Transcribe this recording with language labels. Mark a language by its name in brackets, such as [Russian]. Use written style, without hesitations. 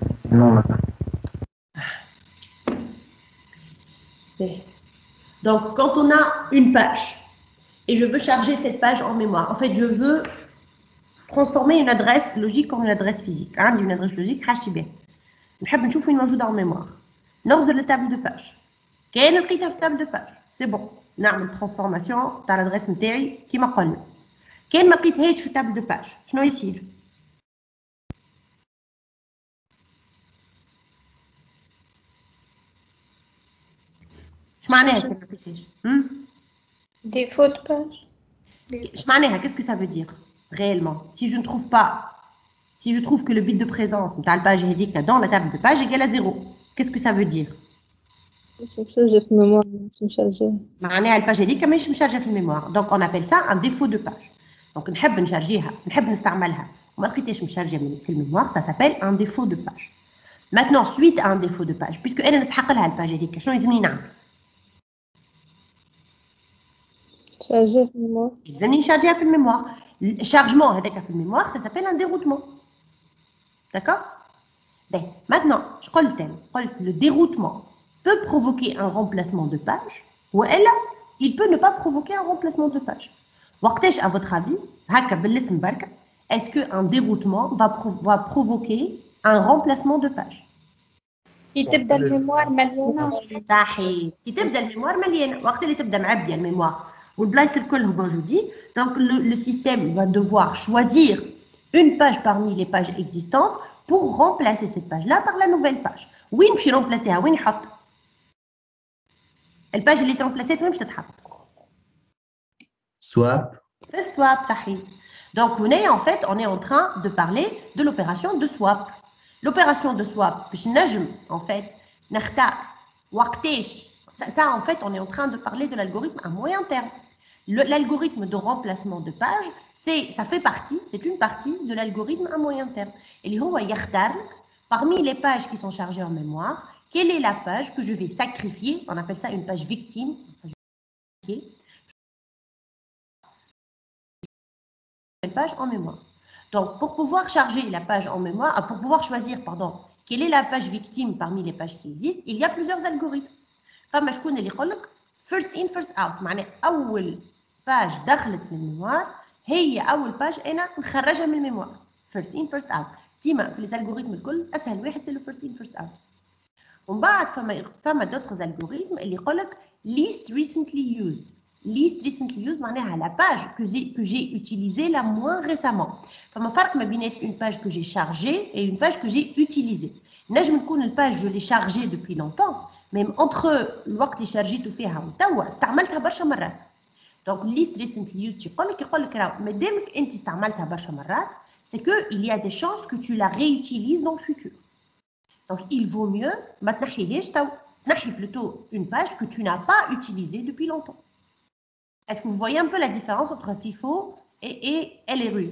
[French] Non, madame. Donc, quand on a une page et je veux charger cette page en mémoire, en fait, je veux transformer une adresse logique en une adresse physique. [Arabic] عندي [French] une adresse logique [Arabic] حاجتي بها. نحب نشوف وين موجودة [French] en mémoire. [Arabic] نغزر للتابل دو باج. كاين لقيتها في التابل دو باج، سي بون، نعمل ترانسفورماسيون تاع الادريس نتاعي كيما قلنا. كاين ما لقيتهاش في التابل دو باج، شنو يصير؟ اش معناها كي ما لقيتهاش؟ [French] Défaut de page. [Arabic] اش معناها؟ [French] qu'est-ce que ça veut dire réellement? Si je ne trouve pas, si je trouve que le bit de présence [Arabic] نتاع الباج هذيك [French] dans la table de page égale à 0, qu'est-ce que ça veut dire؟ J'ai fait mémoire, c'est chargé. [Arabic] معناها الباج هذيك ماهيش مشارجه في الميموار، دونك [French] on appelle ça un défaut de page. [Arabic] دونك نحب نشارجيها، نحب نستعملها وما لقيتهاش مشارجه في الميموار، [French] ça s'appelle un défaut de page. Maintenant, suite à un défaut de page, puisque elle [Arabic] نستحق لها الباج هذيك، شنو يلزمني نعمل؟ [French] Chargé في mémoire. [Arabic] يلزمني نشارجيها في الميموار. الشارجمون هذاك في الميموار [French] ça s'appelle un déroutement. D'accord? Ben, maintenant, je [Arabic] قلت [French] le déroutement peut provoquer un remplacement de page ou elle, il peut ne pas provoquer un remplacement de page. [Arabic] وقتاش [French] à votre avis, [Arabic] هكا بالاسم بركة, [French] est-ce qu'un déroutement va provoquer un remplacement de page? [Arabic] كي تبدا الميموار مليانه. صحيح، كي تبدا الميموار مليانه، وقت اللي تبدا معبيه الميموار والبلايص الكل موجودين، [French] donc le système va devoir choisir une page parmi les pages existantes pour remplacer cette page-là par la nouvelle page. [Arabic] وين باش يرمبلاسيها؟ وين يحط؟ الباج اللي ترمبلاسيت وين باش تتحط؟ [French] Swap. [Arabic] في السواب، صحيح. [French] Donc [Arabic] هنا [French] en fait on est en train de parler de l'opération de swap. L'opération de swap [Arabic] باش نجم [French] en fait [Arabic] نختار وقتاش. [French] Ça en fait on est en train de parler de l'algorithme à moyen terme. L'algorithme de remplacement de page, ça fait partie, c'est une partie de l'algorithme à moyen terme. Et [Arabic] هو يختار [French] parmi les pages qui sont chargées en mémoire, quelle est la page que je vais sacrifier, on appelle ça une page victime, une page en mémoire. Donc, pour pouvoir charger la page en mémoire, pour pouvoir choisir, pardon, quelle est la page victime parmi les pages qui existent, il y a plusieurs algorithmes. [Arabic] فما شكون اللي يقول لك [English] first in first out، [Arabic] معناه أول باج دخلت في الميموار هي أول باج أنا نخرجها من الميموار. [English] first in first out. [Arabic] ديما في الالغوريثم الكل أسهل واحد سي لو [English] first in first out. [Arabic] ومن بعد فما [French] d'autres algorithmes [Arabic] اللي يقول لك [English] least recently used. Least recently used [Arabic] معناها [French] la page que j'ai utilisée la moins récemment. [Arabic] فما فرق ما بين [French] une page que j'ai chargée et une page que j'ai utilisée. [Arabic] نجم نكون الباج [French] je l'ai chargée depuis longtemps, même entre [Arabic] الوقت اللي شارجيته فيها وتوا استعملتها برشا مرات. [French] Donc [English] least recently used [Arabic] يقول لك راه مادامك انت استعملتها برشا مرات, [French] c'est que il y a des chances que tu la réutilises dans le futur. Donc il vaut mieux [Arabic] ما تنحيهاش تو, تنحي [French] plutôt une page que tu n'as pas utilisée depuis longtemps. Est-ce que vous voyez un peu la différence entre FIFO et LRU?